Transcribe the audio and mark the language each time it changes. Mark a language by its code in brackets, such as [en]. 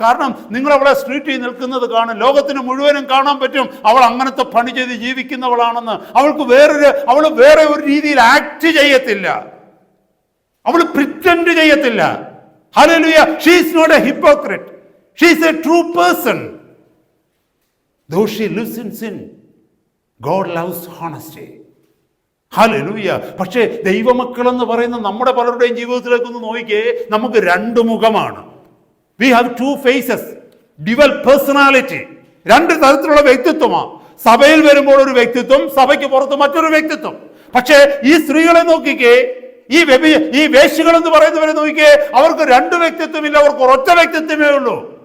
[ml] കാരണം നിങ്ങൾ അവളെ സ്ട്രീറ്റിൽ നിൽക്കുന്നത് കാണും, ലോകത്തിന് മുഴുവനും കാണാൻ പറ്റും അവൾ അങ്ങനത്തെ പണി ചെയ്ത് ജീവിക്കുന്നവളാണെന്ന്. അവൾ വേറെ ഒരു രീതിയിൽ ആക്ട് ചെയ്യത്തില്ല, അവൾ പ്രിറ്റൻഡ് ചെയ്യത്തില്ല. Hallelujah. [en] She is not a hypocrite, she is a true person. Though she lives in sin, God loves honesty. [ml] Hallelujah. പക്ഷേ ദൈവമക്കളെന്ന് പറയുന്ന നമ്മുടെ പലരുടെയും ജീവിതത്തിലേക്കൊന്ന് നോക്കിയേ, നമുക്ക് രണ്ട് മുഖമാണ്. [en] We have two faces, dual personality. [ml] രണ്ട് തരത്തിലുള്ള വ്യക്തിത്വമാണ്. സഭയിൽ വരുമ്പോൾ ഒരു വ്യക്തിത്വം, സഭയ്ക്ക് പുറത്ത് മറ്റൊരു വ്യക്തിത്വം. പക്ഷേ ഈ സ്ത്രീകളെ നോക്കിക്കേ, ഈ വേശ്യകളെന്ന് പറയുന്നവരെ നോക്കിക്കേ, അവർക്ക് രണ്ട് വ്യക്തിത്വമില്ല, അവർക്ക് ഒരൊറ്റ വ്യക്തിത്വമേ ഉള്ളൂ.